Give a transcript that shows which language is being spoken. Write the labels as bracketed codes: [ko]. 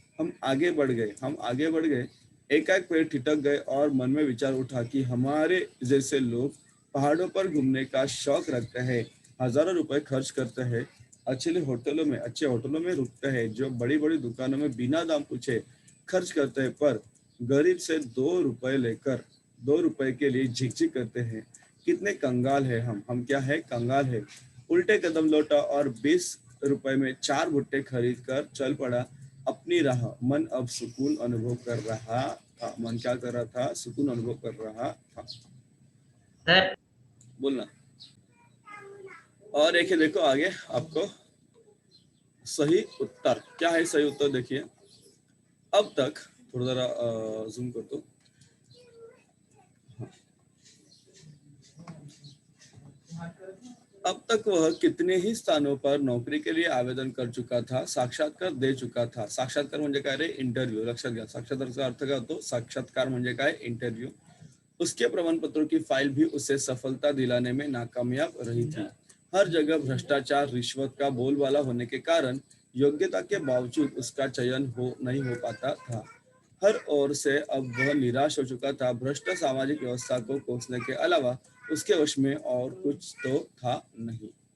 [hi] हम आगे बढ़ गए. एकाएक पेड़ ठिठक गए और मन में विचार उठा कि हमारे जैसे लोग पहाड़ों पर घूमने का शौक रखते हैं, हजारों रुपए खर्च करते हैं, अच्छे होटलों में रुकते हैं, जो बड़ी बड़ी दुकानों में बिना दाम पूछे खर्च करते हैं, पर गरीब से 2 रुपए लेकर 2 रुपए के लिए झिकझिक करते हैं. कितने कंगाल है हम क्या है, कंगाल है. उल्टे कदम लौटा और 20 रुपए में 4 भुट्टे खरीद कर चल पड़ा अपनी राह. मन अब सुकून अनुभव कर रहा था. मन क्या कर रहा था? सुकून अनुभव कर रहा था. सर बोलना. और देखिए, देखो आगे आपको सही उत्तर क्या है. सही उत्तर देखिए. अब तक थोड़ा जरा जूम कर दो. अब तक वह कितने ही स्थानों पर नौकरी के लिए आवेदन कर चुका था, साक्षात्कार दे चुका था. [mr] साक्षात्कार म्हणजे काय रे? इंटरव्ह्यू. लक्षात घ्या, साक्षात्कारचा अर्थ काय होतो? साक्षात्कार म्हणजे काय? [en] Interview. [hi] उसके प्रमाण पत्रों की फाइल भी उसे सफलता दिलाने में नाकामयाब रही थी. हर जगह भ्रष्टाचार, रिश्वत का बोलबाला होने के कारण योग्यता के बावजूद उसका चयन नहीं हो पाता था. हर ओर से अब वह निराश हो चुका था. भ्रष्ट सामाजिक व्यवस्था को कोसने के अलावा उसके वश में और कुछ तो था नहीं.